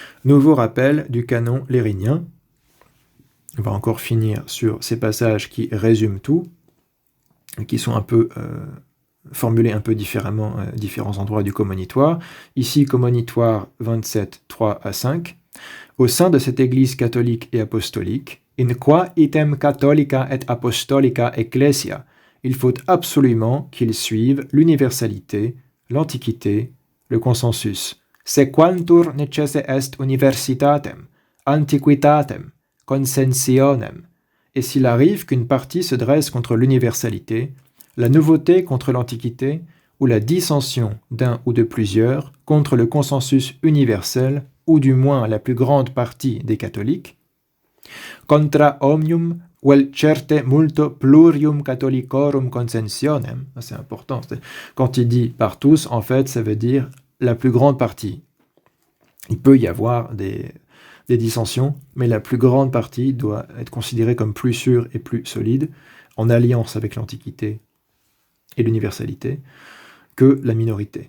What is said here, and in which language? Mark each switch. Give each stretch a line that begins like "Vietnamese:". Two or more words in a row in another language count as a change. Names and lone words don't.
French: Nouveau rappel du canon lérinien. On va encore finir sur ces passages qui résument tout, qui sont un peu formulés un peu différemment à différents endroits du commonitoire. Ici, commonitoire 27, 3 à 5. Au sein de cette Église catholique et apostolique,
Latin: in qua item catholica et apostolica ecclesia,
French: il faut absolument qu'ils suivent l'universalité, l'antiquité, le consensus.
Latin: Sequantur necesse est universitatem, antiquitatem, consensionem.
French: Et s'il arrive qu'une partie se dresse contre l'universalité, la nouveauté contre l'antiquité, ou la dissension d'un ou de plusieurs contre le consensus universel, ou du moins la plus grande partie des catholiques,
Latin: contra omnium vel certe multo plurium catholicorum consensionem,
French: c'est important, quand il dit par tous, en fait, ça veut dire la plus grande partie. Il peut y avoir des dissensions, mais la plus grande partie doit être considérée comme plus sûre et plus solide, en alliance avec l'Antiquité et l'universalité, que la minorité.